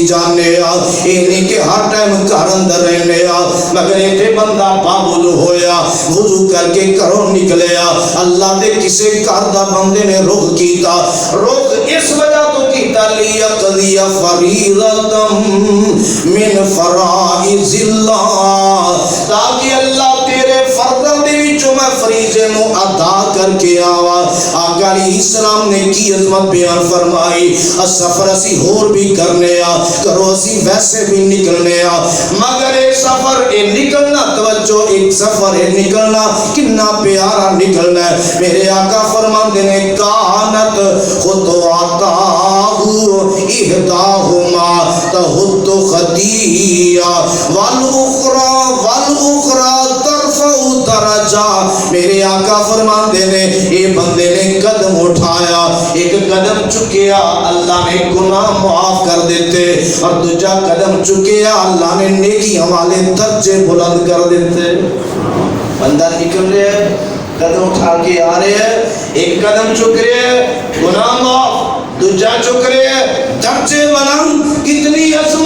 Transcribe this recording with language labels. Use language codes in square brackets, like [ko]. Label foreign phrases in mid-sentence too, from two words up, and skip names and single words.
[pa] جانے آ، یہ نہیں کہ ہر ٹائم گھر اندر رہنے آ، مگر ایتھے بندہ باوضو ہویا وضو کر کے گھروں نکلے آ، اللہ دے کسے گھر دا بندے نے رخ کیتا، رخ اس وجہ تو کیتا [ar] لیقضی فریضۃ من فرائض اللہ، [pa] تاکہ اللہ تیرے فرضاں دے وچوں میں فریضے نو ادا کر کے آوا۔ آقا [ar] علیہ السلام [pa] نے کی عظمت بیان فرمائی، سفر اسی ہور بھی کرنے آ، کرو اسی ویسے بھی نکلنے آ، مگر ایک سفر اے نکلنا، توجہ ایک سفر اے نکلنا کتنا پیارا نکلنا ہے۔ میرے آقا فرماندے نے [ar] کانت خطواتہ احداہما تحط خطیہ والاخرى ترفع درجہ، [pa] میرے آقا فرماندے نے یہ بندے نے قدم اٹھایا، ایک قدم چکیا اللہ نے گناہ معاف کر دیتے، اور دوسرا قدم چکیا اللہ نے نیکی والے درجے بلند کر دیتے۔ [ur] بندہ نکل رہے ہے قدم اٹھا کے آ رہے ہیں، ایک قدم چک رہے ہیں گناہ معاف، دوسرا چک رہے ہیں درجے بلند، کتنی عظمت ہے